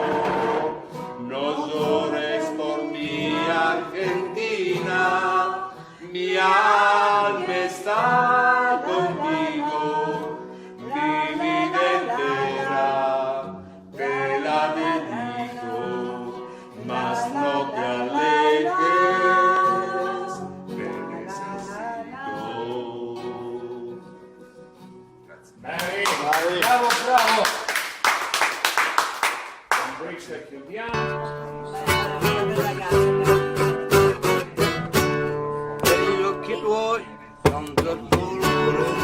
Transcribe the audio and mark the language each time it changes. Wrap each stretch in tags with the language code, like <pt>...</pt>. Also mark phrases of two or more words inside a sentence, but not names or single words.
<es>No llores por mi Argentina, mi alma está contigo, mi vida entera te la dedico, mas no te alejes, te necesito. Bravo, bravo!</es> <it>Con questo chiudiamo. Negli occhi tuoi tanto il dolore,</it>